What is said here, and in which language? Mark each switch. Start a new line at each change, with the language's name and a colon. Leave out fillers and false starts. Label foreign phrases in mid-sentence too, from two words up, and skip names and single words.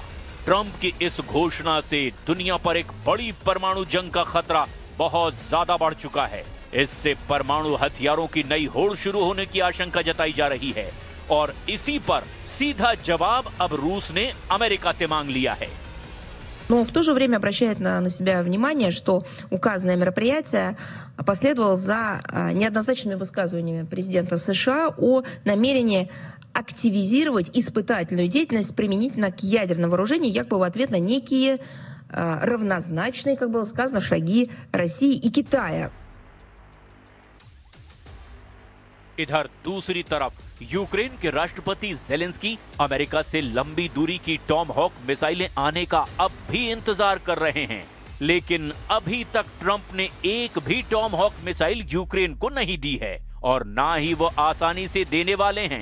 Hindi: ट्रंप की इस घोषणा से दुनिया पर एक बड़ी परमाणु जंग का खतरा बहुत ज्यादा बढ़ चुका है। इससे परमाणु हथियारों की नई होड़ शुरू होने की आशंका जताई जा रही है और इसी पर सीधा जवाब अब रूस ने अमेरिका से मांग लिया है।
Russian: Но в то же время обращает на себя внимание, что указанное мероприятие последовало за неоднозначными высказываниями президента США о намерении активизировать испытательную деятельность применительно к ядерному вооружению, якобы в ответ на некие равнозначные, как было сказано, шаги России и Китая.
Hindi: इधर दूसरी तरफ यूक्रेन के राष्ट्रपति जेलेंस्की अमेरिका से लंबी दूरी की टॉम हॉक मिसाइलें आने का अब भी इंतजार कर रहे हैं, लेकिन अभी तक ट्रंप ने एक भी टॉम हॉक मिसाइल यूक्रेन को नहीं दी है और ना ही वो आसानी से देने वाले हैं।